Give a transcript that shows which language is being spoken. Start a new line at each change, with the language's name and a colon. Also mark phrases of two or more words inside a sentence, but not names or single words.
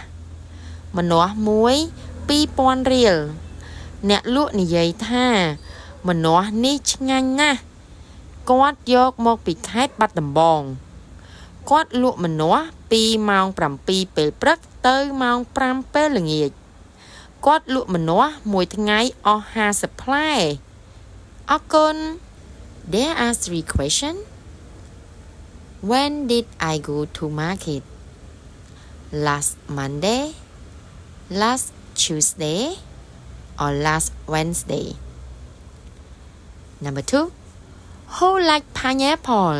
Khmer: ម្នាស់មួយ2000រៀលអ្នកលក់និយាយថាម្នាស់នេះឆ្ងាញ់ណាស់គាត់យកមកពីខេត្តបាត់ដំបងគាត់លក់ម្នាស់ពីម៉ោង7ពេលព្រឹកទៅម៉ោង5ពេលល្ងាចគាត់លក់ម្នាស់មួយថ្ងៃអស់50ផ្លែអរគុណ
English: There are 3 questions. When did I go to market? Last Monday, last Tuesday, or last Wednesday? Number 2. Who like pineapple?